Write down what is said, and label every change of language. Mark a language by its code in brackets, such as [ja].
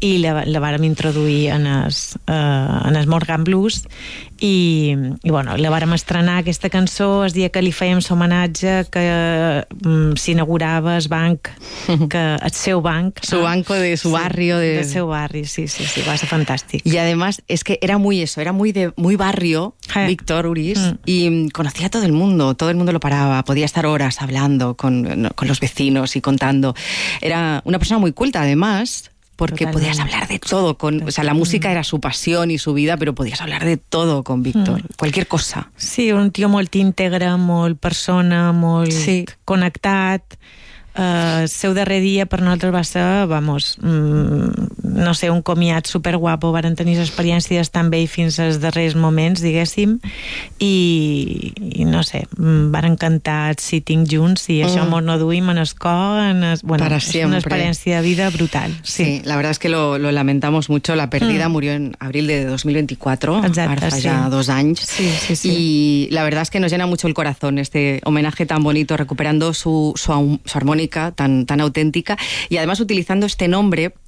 [ca] I la vàrem introduir en el Morgan Blues, i bueno, la vàrem estrenar aquesta cançó el dia que li fèiem l'homenatge, que s'inaugurava el banc, que el seu banc, [es] su banco de su barrio, [ca] de seu barri. Sí, sí, sí, va ser fantàstic. [es] I además es que era muy eso, era muy de muy barrio, sí. Víctor Uriz, y conocía a todo el mundo lo paraba, podía estar horas hablando con los vecinos y contando. Era una persona muy culta, además, porque totalmente. Podías hablar de todo con, o sea, la música era su pasión y su vida, pero podías hablar de todo con Víctor, cualquier cosa. [ca] Sí, [es] un tío [ca] molt íntegre, molt persona, molt sí. connectat. Seu darrer dia per nosaltres va ser, [es] vamos, [ca] no sé, un comiat superguapo. Varen tenir experiències d'estar amb ell fins als darrers moments, diguéssim, i no sé, varen cantar el Sitting junts, i això mos no duim en el cor, bueno, [es] para [ca] és [es] siempre. [ca] Una experiència de vida brutal. [es] Sí, sí, la verdad es que lo lamentamos mucho. La pérdida murió en abril de 2024. [ca] Exacte, ara fa sí. ja dos anys. Sí, sí, sí. [es] Y la verdad es que nos llena mucho el corazón este homenaje tan bonito, recuperando su armónica tan auténtica, y además utilizando este nombre.